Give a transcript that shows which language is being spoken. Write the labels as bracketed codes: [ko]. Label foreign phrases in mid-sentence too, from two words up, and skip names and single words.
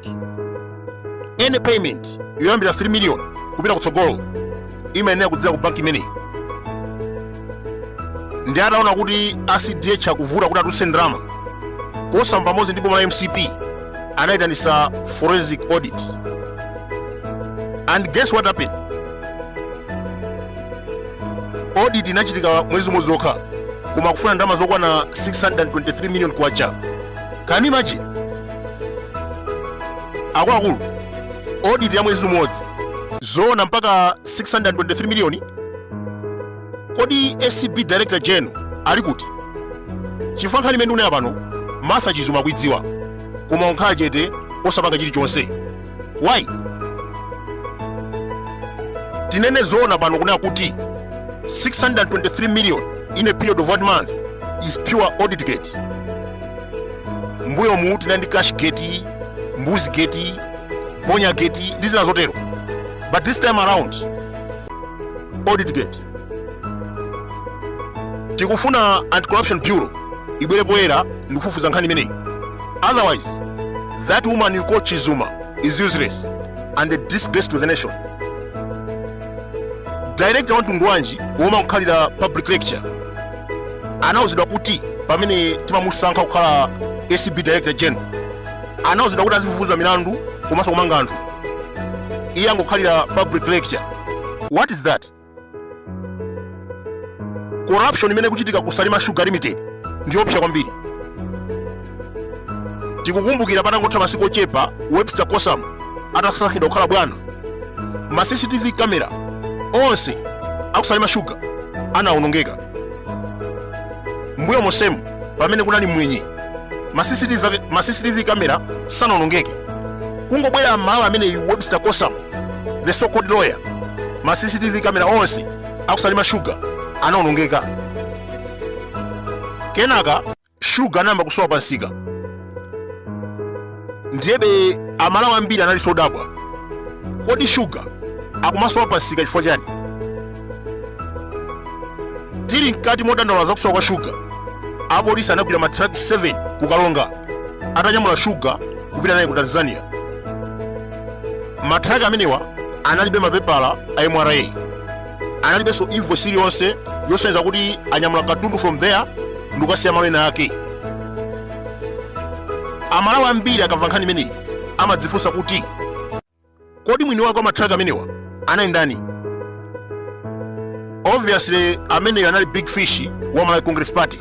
[en] Any payment [ny] yoyambira 3 million kupita kutsogolo imayenera kudzera ku banki imeneyi. Ndi ataona kuti ACDH akuvuta kuti atulutse ndrama, Kosam pamodzi ndi boma la MCP anayitanitsa [en] forensic audit. And guess what happened? [ny] Audit inachitika mwezi umodzi okha, koma kufuna ndrama zokwana 623 million kwacha. [en] Can you imagine? [ny] Akuluakulu, audit ya mwezi umodzi zoona mpaka 623 million. Kodi ACB Director General ali kuti? Chifukwa nkhani imene ndikunenazi pano Martha Chizuma akuidziwa, koma onkhala chete osapanga chilichonse. [en] Why? [ny] Tinene zoona pano kunena kuti [en] 623 million in a period of 1 month is pure audit gate. [ny] Mbuyo mu tinali ndi [en] cash gate, [ny] mbuzi gate, bonya gate ndi zina zotero. [en] But this time around audit gate. [ny] Tikufuna Anti-Corruption Bureau ibwere poyera ndikufufuza nkhani imeneyi. [en] Otherwise, that woman you call Chizuma is useless and a disgrace to the nation. [ny] Director wa Ntungwanji woma kukhalira [en] public lecture [ny] anawuzidwa kuti pamene timamusankha kukhala ACB Director General, anawuzidwa kuti azifufuza milandu komanso kumanga anthu. Iye angokhalira [en] public lecture. What is that? [ny] Corruption imene kuchitika ku Salima Sugar Limited ndiopsa kwambiri. Tikukumbukira patangotha masiku ochepa Webster Kosam atasankhidwa kukhala bwana, ma [en] CCTV camera [ny] onse aku Salima Sugar anawonongeka. Mbuyo mosemu pamene kunali mwenye, ma [en] CCTV camera [ny] sanawonongeke. Kungobwera malo amene Webster Kosam, [en] the so-called lawyer, [ny] ma [en] CCTV camera [ny] onse aku Salima Sugar anaonongeka. Kenaka Sugar anayamba kusowa pansika. Ndiyebe amalawi ambiri anali sodabwa. Kodi Sugar akumasowa pansika chifukwa chani? Tili mkati modandaula za kusowa kwa Sugar, apolisi anagwira matraki 7 kukalonga atanyamula Sugar kupita naye ku Tanzania. Matraki amenewa analibe mapepala a MRA, analibenso invoice iliyonse yosonyeza kuti anyamula katundu [en] from there [ny] ndikukasiya malo ena ake. Amalawi ambiri akamva nkhani imeneyi amadzifunsa kuti kodi mwini wake wa matraki amenewa anali ndani? Obviously ameneyo anali [en] big fish [ny] wa Malawi Congress Party.